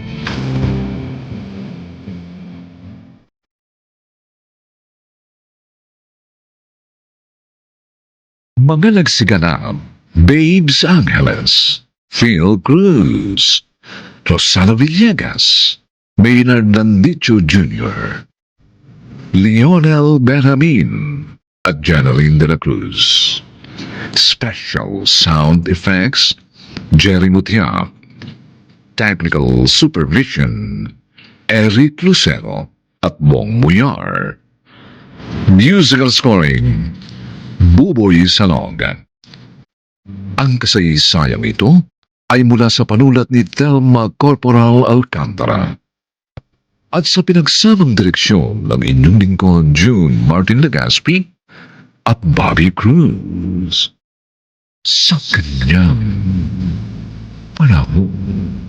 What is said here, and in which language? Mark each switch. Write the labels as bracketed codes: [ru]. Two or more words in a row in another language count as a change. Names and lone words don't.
[tl] Mga nagsiganap, Babes Angeles, Phil Cruz, Rosana Villegas, Maynard Nandicho Jr., Lionel Benjamin, at Janeline de la Cruz. [en] Special sound effects, [tl] Jerry Mutia. [en] Technical supervision, [tl] Eric Lucero at Bong Muyar. [en] Musical scoring, [tl] Buboy Salong. Ang kasaysayang ito ay mula sa panulat ni Thelma Corporal Alcantara at sa pinagsamang direksyon ng inyong lingkod June Martin Legaspi at Bobby Cruz sa kanyang panahon.